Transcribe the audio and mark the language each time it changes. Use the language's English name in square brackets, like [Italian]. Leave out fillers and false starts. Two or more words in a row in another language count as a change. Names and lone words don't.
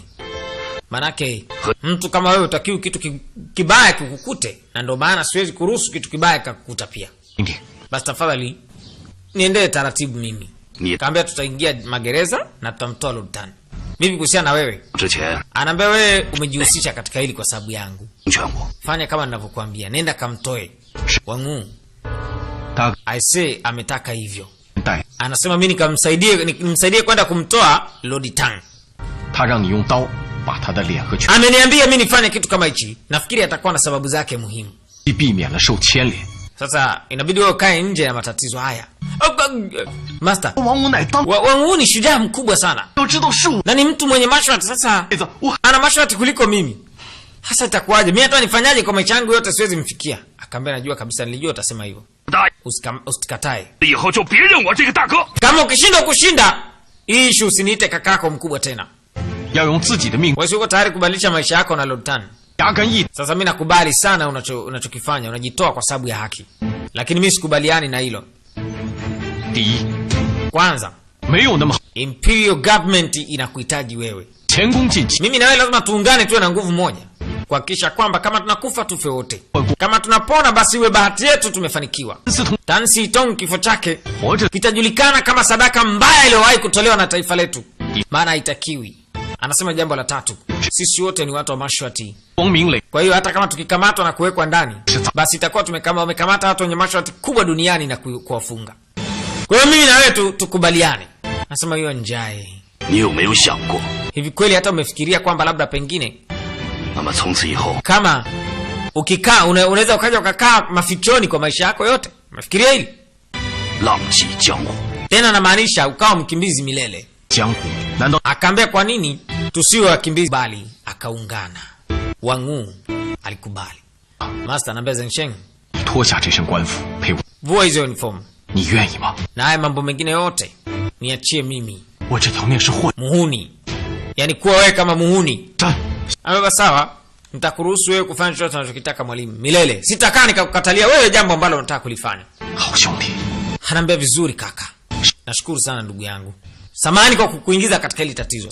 [Swahili] Manake mtu kama wewe utakiwa kitu kibaya kukukute, na ndio maana siwezi kuruhusu kitu kibaya kukukuta pia. Basi tafadhali niendelee taratibu mimi. Kaambia tutaingia magereza na tutamtoa Lord Tan. Mimi kuhusiana na wewe. Anaambia wewe umejihusisha katika hili kwa sababu yangu. Fanya kama ninavyokuambia. Nenda kamtoe. Wangu. [English] I say [Swahili] ametaka hivyo. Anasema mimi nimsaidie kwenda kumtoa Lord Tan. Ameniambia mimi nifanye kitu kama hichi. Nafikiri atakuwa na sababu zake muhimu. Sasa inabidi wewe kae nje ya matatizo haya. Master, Wangu ni shujaa mkubwa sana. Na ni mtu mwenye mashwati. Sasa ana mashwati kuliko mimi. Hasa itakuwaje? Mimi hata nifanyaje kwa maisha yangu yote siwezi mfikia. Akaambia najua kabisa, nilijua utasema hivyo. Usikatae. [Chinese] 以后就别认我这个大哥。 [Swahili] Kama ukishindwa kushinda, hii issue usiniite kakako mkubwa tena. [Chinese] 要用自己的命 [Swahili] Wewe uko tayari kubadilisha maisha yako na Lord Tan. [Chinese] 牙根一 [Swahili] Sasa mimi nakubali sana unachokifanya, unajitoa kwa sababu ya haki. Lakini mimi sikubaliani na hilo. [Chinese] 第一， [Swahili] Kwanza, [Chinese] 没有那么 [English] Imperial government [Swahili] inakuhitaji wewe. [Chinese] 前功尽弃。 [Swahili] Mimi na wewe lazima tuungane, tuwe na nguvu moja kuhakikisha kwamba kama tunakufa tufe wote, kama tunapona basi iwe bahati yetu tumefanikiwa. Tan Sitong kifo chake kitajulikana kama sadaka mbaya iliyowahi kutolewa na taifa letu, maana haitakiwi. Anasema jambo la tatu, sisi wote ni watu wa Mashwati. [Chinese] 光明磊 [Swahili] Kwa hiyo hata kama tukikamatwa na kuwekwa ndani, basi itakuwa wamekamata watu wenye Mashwati kubwa duniani na kuwafunga. Kwa hiyo mimi na wewe tukubaliane. Anasema hiyo njae. [Chinese] 你有没有想过， [Swahili] Hivi kweli hata umefikiria kwamba labda pengine [Chinese] 那么从此以后， [Swahili] kama ukikaa unaweza ukaja ukakaa mafichoni kwa maisha yako yote? Umefikiria hili? [Chinese] 浪迹江湖， [Swahili] Tena namaanisha ukawa mkimbizi milele. [Chinese] 江湖，难道 [Swahili] Akaambia kwa nini tusiwe wakimbizi, bali akaungana. Wangu alikubali. Master anambia Zhensheng, [Chinese] 脱下这身官服陪我？ [Swahili] vua hizo uniform [Chinese] 你愿意吗？ [Swahili] na haya mambo mengine yote niachie mimi. [Chinese] 我这条命是混 [Swahili] Muhuni, yani kuwa wewe kama muhuni. [Chinese] 战， [Swahili] Ameba sawa, nitakuruhusu wewe kufanya chochote unachokitaka mwalimu milele. Sitakaa nikakukatalia wewe jambo ambalo unataka kulifanya. [Chinese] 好兄弟， [Swahili] Anaambia vizuri kaka. Nashukuru sana ndugu yangu. Samahani kwa kukuingiza katika hili tatizo.